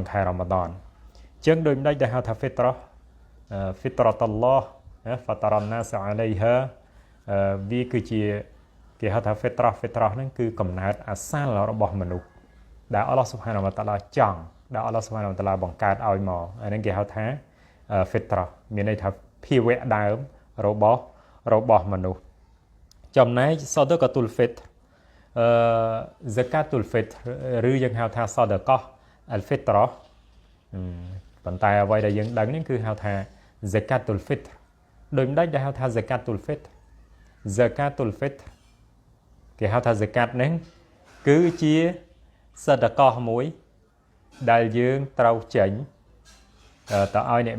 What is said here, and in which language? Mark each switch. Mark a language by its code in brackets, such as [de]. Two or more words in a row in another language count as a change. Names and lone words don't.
[km] ខែរ៉ាម៉ាឌនអញ្ចឹងដូចម្ដេចដែលហៅថា [ar] فطرة فطرة الله فطر الناس عليها [km] វាគឺជាគេហៅថា Fitrah ហ្នឹងគឺកំណើតអាសាលរបស់មនុស្សដែល [ar] الله سبحانه وتعالى [km] ចង់ដែល [ar] الله سبحانه وتعالى [km] បង្កើតឲ្យមកអាហ្នឹងគេហៅថា Fitrah មានន័យថាភាវៈដើមរបស់មនុស្សចំណែក [ar] صدقة الفطر زكاة الفطر [km] ឬយើងហៅថា [ar] صدقة الفطرة [km] ប៉ុន្តែអ្វីដែលយើងដឹងនេះគឺហៅថា [ar] زكاة الفطر [km] ដូចម្ដេចដែលហៅថា [ar] زكاة الفطر زكاة الفطر [km] គេហៅថា Zakat ហ្នឹងគឺជា Sadaqah មួយដែលយើងត្រូវចេញទៅឲ្យអ្នក